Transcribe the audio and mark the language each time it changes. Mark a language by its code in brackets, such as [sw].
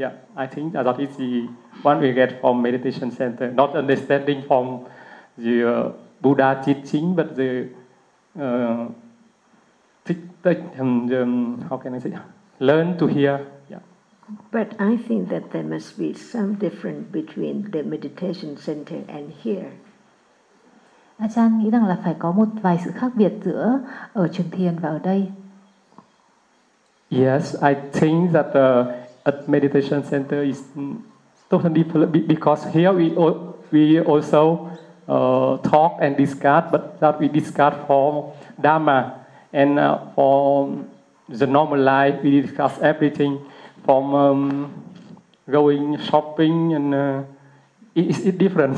[en] Yeah, I think that is the one we get from meditation center, not understanding from the Buddha teaching, but the how can I say? Learn to hear. Yeah. But I think that there must be some difference between the meditation center and here. [vi] Ajahn nghĩ rằng là phải có một vài sự khác biệt giữa ở trường thiền và ở đây. [en] Yes, I think that at meditation center is totally because here we also talk and discuss, but that we discuss for Dharma. And for the normal life, we discuss everything from going shopping, and it's different.